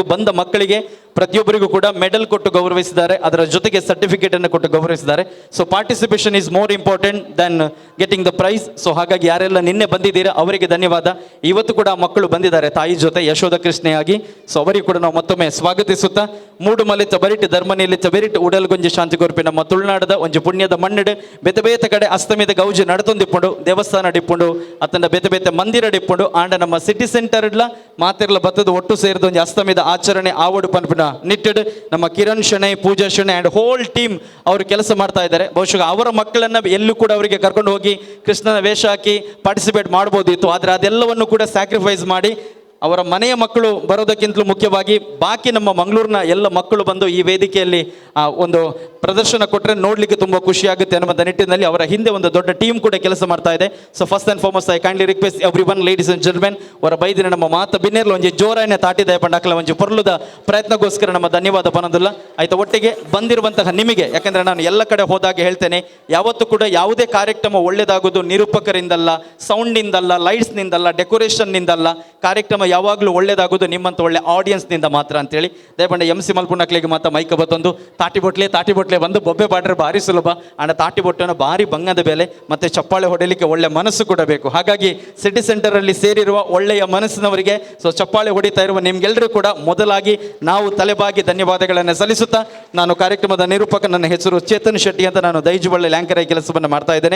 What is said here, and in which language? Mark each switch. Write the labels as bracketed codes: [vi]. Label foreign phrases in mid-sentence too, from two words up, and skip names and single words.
[kn] ಬಂದ ಮಕ್ಕಳಿಗೆ ಪ್ರತಿಯೊಬ್ಬರಿಗೂ ಕೂಡ ಮೆಡಲ್ ಕೊಟ್ಟು ಗೌರವಿಸಿದ್ದಾರೆ, ಅದರ ಜೊತೆಗೆ ಸರ್ಟಿಫಿಕೇಟ್ ಅನ್ನು ಕೊಟ್ಟು ಗೌರವಿಸಿದ್ದಾರೆ. [en] So participation is more important than getting the prize. [kn] ಸೊ ಹಾಗಾಗಿ ಯಾರೆಲ್ಲ ನಿನ್ನೆ ಬಂದಿದ್ದೀರಾ ಅವರಿಗೆ ಧನ್ಯವಾದ. ಇವತ್ತು ಕೂಡ ಮಕ್ಕಳು ಬಂದಿದ್ದಾರೆ ತಾಯಿ ಜೊತೆ ಯಶೋಧ ಕೃಷ್ಣೆಯಾಗಿ. ಸೊ ಅವರಿಗೂ ಕೂಡ ನಾವು ಮತ್ತೊಮ್ಮೆ ಸ್ವಾಗತಿಸುತ್ತಾ [tcy] ಮೂಡುಮಲೆ ಚಬರಿಟ್ ಧರ್ಮನಿಯಲ್ಲಿ ಚಬರಿಟ್ ಉಡಲ್ಗೊಂಜಿ ಶಾಂತಿಗೋರ್ಪಿ ನಮ್ಮ ತುಳುನಾಡದ ಒಂಜಿ ಪುಣ್ಯದ ಮಣ್ಣಡು ಬೇತೆ ಬೇತೆ ಕಡೆ ಅಸ್ತಮಿದ ಗೌಜಿ ನಡತೊಂದಿಪ್ಪುಂಡು ದೇವಸ್ಥಾನ ಡಿಪ್ಪುಂಡು ಅತ್ತಂಡ ಬೇತೆ ಬೇತೆ ಮಂದಿರ ಡಿಪ್ಪುಂಡು ಆಂಡ ನಮ್ಮ ಸಿಟಿ ಸೆಂಟರ್ ಇಡ್ಲ ಮಾತಿರ್ಲ ಬತ್ತದ ಒಟ್ಟು ಸೇರಿದ ಒಂದು ಅಸ್ತಮಿದ ಆಚರಣೆ ಆವಡು ಪನ್ಪುನ ನಿಟ್ಟೆಡ್ ನಮ್ಮ ಕಿರಣ್ ಶೆಣೈ ಪೂಜಾ ಶೆಣೈ [en] and whole team [kn] ಅವರು ಕೆಲಸ ಮಾಡ್ತಾ ಇದ್ದಾರೆ. ಬಹುಶಃ ಅವರ ಮಕ್ಕಳನ್ನ ಎಲ್ಲೂ ಕೂಡ ಅವರಿಗೆ ಕರ್ಕೊಂಡು ಹೋಗಿ ಕೃಷ್ಣನ ವೇಷ ಹಾಕಿ ಪಾರ್ಟಿಸಿಪೇಟ್ ಮಾಡ್ಬೋದಿತ್ತು, ಆದರೆ ಅದೆಲ್ಲವನ್ನು ಕೂಡ ಸ್ಯಾಕ್ರಿಫೈಸ್ ಮಾಡಿ ಅವರ ಮನೆಯ ಮಕ್ಕಳು ಬರೋದಕ್ಕಿಂತಲೂ ಮುಖ್ಯವಾಗಿ ಬಾಕಿ ನಮ್ಮ ಮಂಗಳೂರಿನ ಎಲ್ಲ ಮಕ್ಕಳು ಬಂದು ಈ ವೇದಿಕೆಯಲ್ಲಿ ಒಂದು ಪ್ರದರ್ಶನ ಕೊಟ್ಟರೆ ನೋಡಲಿಕ್ಕೆ ತುಂಬ ಖುಷಿಯಾಗುತ್ತೆ ಅನ್ನೋ ನಿಟ್ಟಿನಲ್ಲಿ ಅವರ ಹಿಂದೆ ಒಂದು ದೊಡ್ಡ ಟೀಮ್ ಕೂಡ ಕೆಲಸ ಮಾಡ್ತಾ ಇದೆ. [en] So first and foremost I kindly request every one ladies and gentlemen [tcy] ಅವರ ಬೈದಿನ ನಮ್ಮ ಮಾತು ಬಿನ್ನೇರ್ಲು ಒಂಜಿ ಜೋರಾಯನೆ ತಾಟಿದ ಪಂಡಾಕಲ ಒಂಜಿ ಪೊರ್ಲುದ ಪ್ರಯತ್ನಗೋಸ್ಕರ ನಮ್ಮ ಧನ್ಯವಾದ ಪನೋದಿಲ್ಲ ಆಯ್ತಾ. [kn] ಒಟ್ಟಿಗೆ ಬಂದಿರುವಂತಹ ನಿಮಗೆ, ಯಾಕಂದರೆ ನಾನು ಎಲ್ಲ ಕಡೆ ಹೋದಾಗ ಹೇಳ್ತೇನೆ, ಯಾವತ್ತೂ ಕೂಡ ಯಾವುದೇ ಕಾರ್ಯಕ್ರಮ ಒಳ್ಳೆಯದಾಗೋದು ನಿರೂಪಕರಿಂದಲ್ಲ, ಸೌಂಡ್ನಿಂದಲ್ಲ, ಲೈಟ್ಸ್ನಿಂದಲ್ಲ, ಡೆಕೋರೇಷನ್ನಿಂದಲ್ಲ. ಕಾರ್ಯಕ್ರಮ ಯಾವಾಗಲೂ ಒಳ್ಳೇದಾಗೋದು ನಿಮ್ಮಂತ ಒಳ್ಳೆ ಆಡಿಯನ್ಸ್ನಿಂದ ಮಾತ್ರ ಅಂತೇಳಿ [tcy] ದಯಪಂಡ MC ಮಲ್ಪುನಕ್ಲಿಗೆ ಮಾತ್ರ ಮೈಕ ಬತ್ತೊಂದು ತಾಟಿ ಬೊಟ್ಲೆ ಬಂದು ಬೊಬ್ಬೆ ಬಾಡ್ರೆ ಭಾರಿ ಸುಲಭ. ಆಂಡ ತಾಟಿ ಬೊಟ್ಟೆನ ಭಾರಿ ಬಂಗದ ಬೆಲೆ [kn] ಮತ್ತು ಚಪ್ಪಾಳೆ ಹೊಡೆಯಲಿಕ್ಕೆ ಒಳ್ಳೆ ಮನಸ್ಸು ಕೂಡ ಬೇಕು. ಹಾಗಾಗಿ ಸಿಟಿ ಸೆಂಟರಲ್ಲಿ ಸೇರಿರುವ ಒಳ್ಳೆಯ ಮನಸ್ಸಿನವರಿಗೆ, ಸೊ ಚಪ್ಪಾಳೆ ಹೊಡಿತಾ ಇರುವ ನಿಮ್ಗೆಲ್ಲರೂ ಕೂಡ ಮೊದಲಾಗಿ ನಾವು ತಲೆಬಾಗಿ ಧನ್ಯವಾದಗಳನ್ನು ಸಲ್ಲಿಸುತ್ತಾ, ನಾನು ಕಾರ್ಯಕ್ರಮದ ನಿರೂಪಕ, ನನ್ನ ಹೆಸರು ಚೇತನ್ ಶೆಟ್ಟಿ ಅಂತ, ನಾನು ದೈಜುಬಳ್ಳಿ ಲ್ಯಾಂಕರ್ ಆಗಿ ಕೆಲಸವನ್ನು ಮಾಡ್ತಾ ಇದ್ದೇನೆ.